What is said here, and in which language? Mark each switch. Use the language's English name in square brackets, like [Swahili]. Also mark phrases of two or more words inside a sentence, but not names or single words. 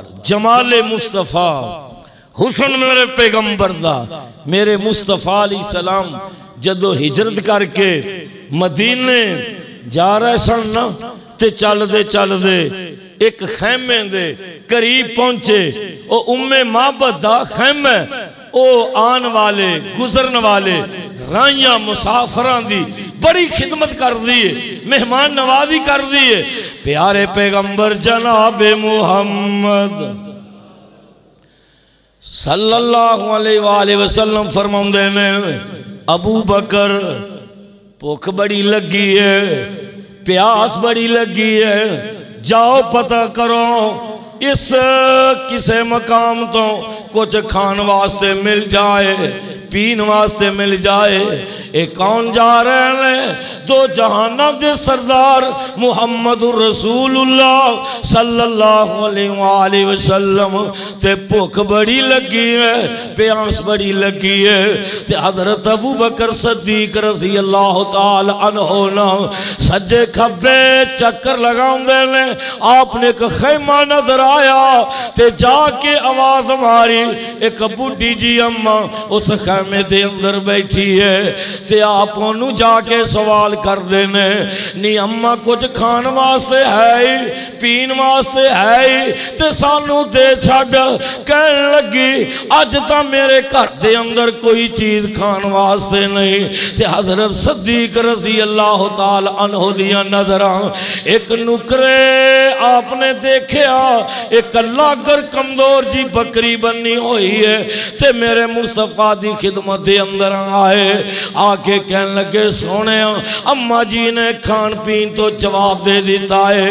[Punjabi] ਜਮਾਲੇ ਮੁਸਤਫ਼ਾ ਹੁਸਨ ਮੇਰੇ ਪੈਗ਼ੰਬਰ ਦਾ, ਮੇਰੇ ਮੁਸਤਫ਼ਾ [Arabic] عليه السلام [Punjabi] ਜਦੋਂ ਹਿਜਰਤ ਕਰਕੇ ਮਦੀਨੇ ਜਾ ਰਹੇ ਸਨ ਨਾ, ਤੇ ਚਲਦੇ ਚਲਦੇ ਇੱਕ ਖ਼ੈਮੇ ਦੇ ਕਰੀਬ ਪਹੁੰਚੇ। ਓ ਉੱਮੇ ਮਾਬਦ ਦਾ ਖ਼ੈਮਾ, ਓ ਆਣ ਵਾਲੇ ਗੁਜ਼ਰਨ ਵਾਲੇ ਰਾਹੀਆਂ ਮੁਸਾਫ਼ਰਾਂ ਦੀ ਬੜੀ ਖ਼ਿਦਮਤ ਕਰ ਦੀ ਹੈ, ਮਹਿਮਾਨ ਨਵਾਜ਼ੀ ਕਰ ਦੀ ਹੈ। ਪਿਆਰੇ ਪੈਗ਼ੰਬਰ ਜਨਾਬੇ ਮੁਹੰਮਦ [Arabic] صلى الله عليه وسلم [Punjabi] ਫ਼ਰਮਾਉਂਦੇ ਨੇ, ਅਬੂ ਬਕਰ ਭੁੱਖ ਬੜੀ ਲੱਗੀ ਹੈ, ਪਿਆਸ ਬੜੀ ਲੱਗੀ ਹੈ, ਜਾਓ ਪਤਾ ਕਰੋ ਇਸ ਕਿਸੇ ਮਕਾਮ ਤੋਂ ਕੁਝ ਖਾਣ ਵਾਸਤੇ ਮਿਲ ਜਾਏ, ਪੀਣ ਵਾਸਤੇ ਮਿਲ ਜਾਏ। [Urdu] ایک کون جا رہے ہیں؟ دو جہانا کے سردار [Arabic] محمد رسول الله صلى الله عليه وسلم. [Punjabi] ਤੇ ਭੁੱਖ ਬੜੀ ਲੱਗੀ ਹੈ, ਪਿਆਸ ਬੜੀ ਲੱਗੀ ਹੈ, ਤੇ ਹਜ਼ਰਤ ਅਬੂ ਬਕਰ ਸਦੀਕ [Arabic] رضي الله تعالى عنه [Punjabi] ਨਾ ਸੱਜੇ ਖੱਬੇ ਚੱਕਰ ਲਗਾਉਂਦੇ ਨੇ। ਆਪਣੇ ਇੱਕ ਖ਼ੈਮਾ ਨਜ਼ਰ ਆਇਆ ਤੇ ਜਾਕੇ ਆਵਾਜ਼ ਮਾਰੀ, ਇੱਕ ਬੁੱਢੀ ਜੀ ਅੰਮਾ ਉਸ ਖ਼ੈਮੇ ਦੇ ਅੰਦਰ ਬੈਠੀ ਹੈ, ਤੇ ਆਪ ਓਹਨੂੰ ਜਾਕੇ ਸਵਾਲ ਕਰ ਦੇਣੇ, ਨੀ ਅੰਮਾ ਕੁਝ ਖਾਣ ਵਾਸਤੇ ਹੈ, ਪੀਣ ਵਾਸਤੇ ਹੈ, ਤੇ ਸਾਨੂੰ ਦੇ ਛੱਡ। ਕਹਿਣ ਲੱਗੀ ਅੱਜ ਤੋਂ ਮੇਰੇ ਘਰ ਦੇ ਅੰਦਰ ਕੋਈ ਚੀਜ਼ ਖਾਣ ਵਾਸਤੇ ਨਹੀਂ। ਤੇ ਹਜ਼ਰਤ ਸਦੀਕ [Arabic] رضي الله تعالى عنه [Punjabi] ਦੀਆਂ ਨਜ਼ਰਾਂ ਇੱਕ ਨੁੱਕਰੇ ਆਪਣੇ ਨੇ ਦੇਖਿਆ ਇੱਕ ਲਾਗਰ ਕਮਜ਼ੋਰ ਜੀ ਬੱਕਰੀ ਬਣੀ ਹੋਈ ਹੈ ਤੇ ਮੇਰੇ ਮੁਸਤਫ਼ਾ ਦੀ ਖ਼ਿਦਮਤ ਦੇ ਅੰਦਰ ਆਏ। ਆਕੇ ਕਹਿਣ ਲੱਗੇ ਸੋਹਣੇ ਅੰਮਾ ਜੀ ਨੇ ਖਾਣ ਪੀਣ ਤੋਂ ਜਵਾਬ ਦੇ ਦਿੱਤਾ ਹੈ।